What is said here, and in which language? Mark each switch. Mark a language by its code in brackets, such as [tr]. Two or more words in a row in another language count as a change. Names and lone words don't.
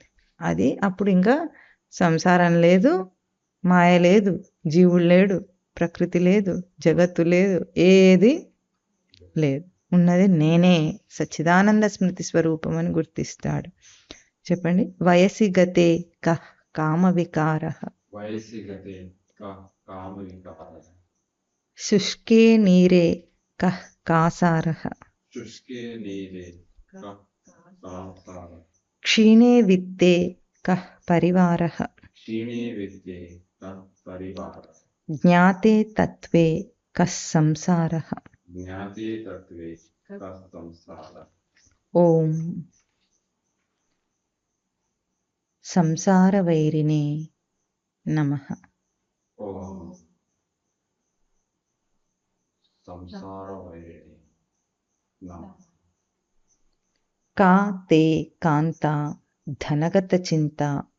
[te] అది అప్పుడు ఇంకా సంసారం లేదు, మాయ లేదు, జీవుడు లేడు, ప్రకృతి లేదు, జగత్తు లేదు, ఏది లేదు. ఉన్నది నేనే, సచ్చిదానంద స్మృతి స్వరూపం అని గుర్తిస్తాడు. చెప్పండి. [sa] వయసి గతే కః కామ వికారః, శుష్కే నీరే కః కాసారః, క్షీణే విత్తే కః పరివారః, జ్ఞాతే తత్వే కః సంసారః. ఓం సంసార వైరిణే నమః. కా తే కాంతా ధనగత చింతా,